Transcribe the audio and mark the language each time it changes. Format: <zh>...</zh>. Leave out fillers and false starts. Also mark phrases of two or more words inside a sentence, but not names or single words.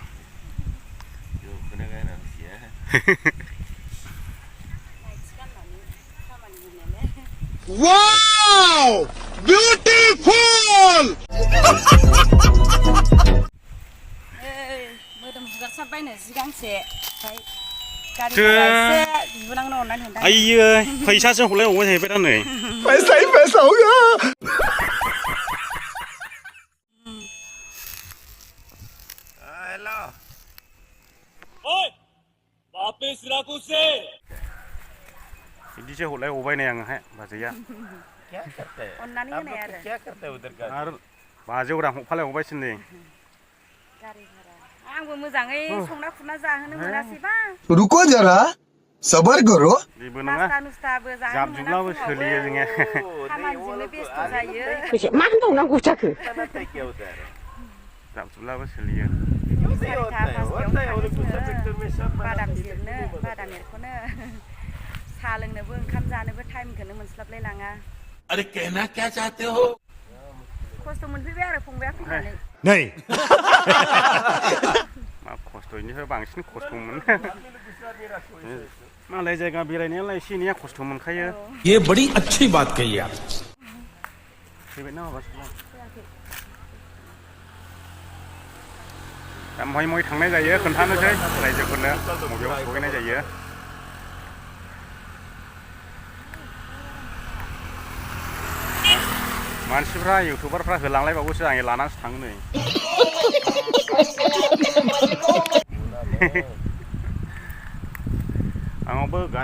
<en>Wow! Beautiful!</en> <brx>मोदोम हुगारसाबबायनो जि गांसे गारि बिबोनांनो अननानै होनदां आइयो फैसासो हरलायबावबाय जाहैबाय दा नै</brx> <hi>पैसा होगा</hi> <en>हेलो</en> <hi>ओए वापस रखो से</hi> <brx>बिदिसो हरलायबावबाय नै आङोहाय बाजैया अननानै होनाय आरो बाजौ रां हरफालायबावबायसो नै गारि भारा आंबो मोजाङै संना खुरना जाहोनो मोनासैबा</brx> <hi>रुको जरा सबर करो</hi> <brx>बेबो नङा नुस्ताबो जाहोनो जाबजुब्लाबो सोलियो जोङो खामानिजोंनो बेस्थ' जायो मा होनबावनांगौ जाखो जाबजुब्लाबो सोलियो बादाम जिरनो बादाम एरख'नो साहा लोंनोबो ओंखाम जानोबो टाइमखौनो मोनस्लाबलाय लाङा</brx> <hi>अरे कहना क्या चाहते हो</hi> <brx>खस्थ' मोनफैबाय आरो फंबाया फैनानै नै मा खस्थ'निफ्राय बांसिन खस्थ' मोनो मालाय जायगा बेरायनायालाय एसे एनैया खस्थ' मोनखायो</brx> <hi>ये बड़ी अच्छी बात कही आप</hi> <brx>फैबाय ना माबासो दा महाय महाय थांनाय जायो खोन्थानोसै रायजोफोरनो बबेयाव सहैनाय जायो मानसिफ्रा इउटुबारफ्रा होलांलायबावोसो आं लानानैसो थाङो नै आंनावबो गारि</brx>